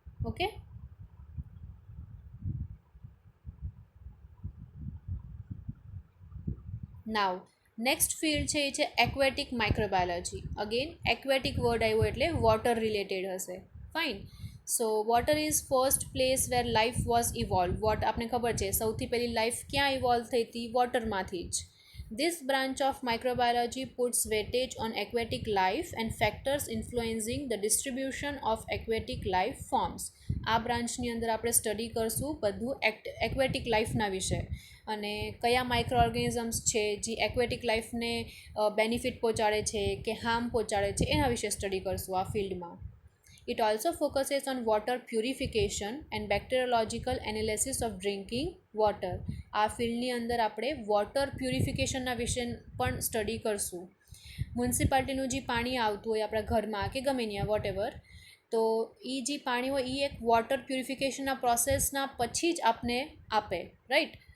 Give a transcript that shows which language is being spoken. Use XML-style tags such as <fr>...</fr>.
<gu>Okay, now next field છે એ છે aquatic microbiology. Again aquatic word આવ્યો એટલે વોટર રિલેટેડ હશે. Fine.</gu> <en>So water is first place where life was evolve.</en> <gu>આપણે ખબર છે સૌથી પહેલી લાઈફ ક્યાં ઇવોલ્વ થઈ હતી? વોટરમાંથી જ.</gu> <en>This branch of microbiology puts weightage on aquatic life and factors influencing the distribution of aquatic life forms.</en> <gu>આ બ્રાન્ચની અંદર આપણે સ્ટડી કરશું બધું એક્વેટિક લાઈફના વિશે અને કયા માઇક્રો ઓર્ગેનિઝમ્સ છે જે એક્વેટિક લાઈફને બેનિફિટ પહોંચાડે છે કે હાર્મ પહોંચાડે છે એના વિશે સ્ટડી કરશું આ ફિલ્ડમાં.</gu> <en>It also focuses on water purification and bacteriological analysis of drinking water.</en> <gu>આ ફિલ્ડની અંદર આપણે વોટર પ્યુરિફિકેશનના વિશે પણ સ્ટડી કરશું. મ્યુનિસિપાલિટીનું જે પાણી આવતું હોય આપણા ઘરમાં કે ગમે ત્યાં વોટ એવર, તો એ જે પાણી હોય એ એક વોટર પ્યુરિફિકેશનના પ્રોસેસના પછી જ આપને આપે, રાઈટ.</gu>